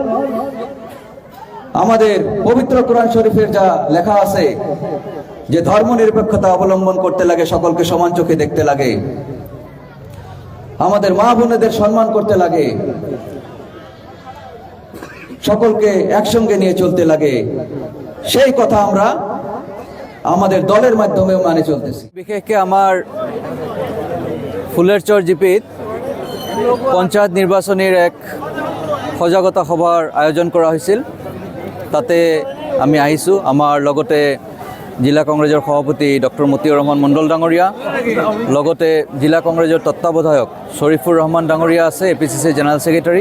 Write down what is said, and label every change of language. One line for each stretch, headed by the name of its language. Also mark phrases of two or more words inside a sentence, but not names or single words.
Bangla: আমাদের পবিত্র কোরআন শরীফের যা লেখা আছে যে ধর্ম নিরপেক্ষতা অবলম্বন করতে লাগে, সকলকে সমান চোখে দেখতে লাগে, আমাদের মা বোনেদের সম্মান করতে লাগে, সকলকে একসঙ্গে নিয়ে চলতে লাগে, সেই কথা আমরা আমাদের দলের মাধ্যমে মানে চলতেছি।
Assamese: বিশেষকৈ আমাৰ ফুলেৰচৰ জিপিত পঞ্চায়ত নিৰ্বাচনীৰ এক সজাগতা সভাৰ আয়োজন কৰা হৈছিল। তাতে আমি আহিছোঁ। আমাৰ লগতে জিলা কংগ্ৰেছৰ সভাপতি ডক্টৰ মতিউৰ ৰহমান মণ্ডল ডাঙৰীয়া, লগতে জিলা কংগ্ৰেছৰ তত্ত্বাৱধায়ক শ্বৰীফুৰ ৰহমান ডাঙৰীয়া আছে, APCC
English: general secretary.